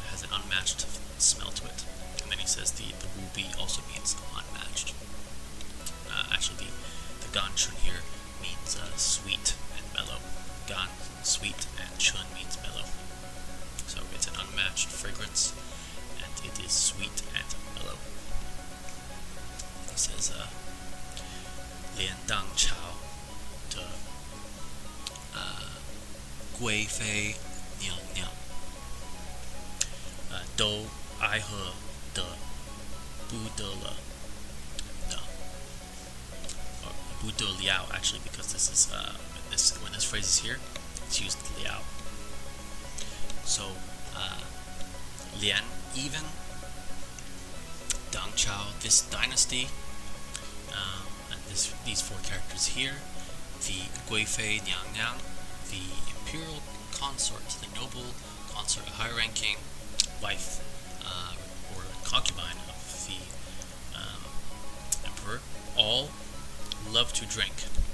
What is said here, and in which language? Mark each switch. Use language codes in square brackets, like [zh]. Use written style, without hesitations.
[en] It has an unmatched smell to it. And then he says the wu bi also means unmatched. Actually, the gan chun here means sweet and mellow. Gan, sweet, and chun means mellow. So it's an unmatched fragrance, and it is sweet and mellow. He says, [zh] 连当朝的贵妃娘娘都爱喝的不得了呢. [en] Or 不得了, actually, because this is when this phrase is here, it's used liao. So 连 even, Dang Chao, this dynasty, and these four characters here, the Guifei Niang Niang, the imperial consort, the noble consort, a high-ranking wife or concubine of the emperor, all love to drink.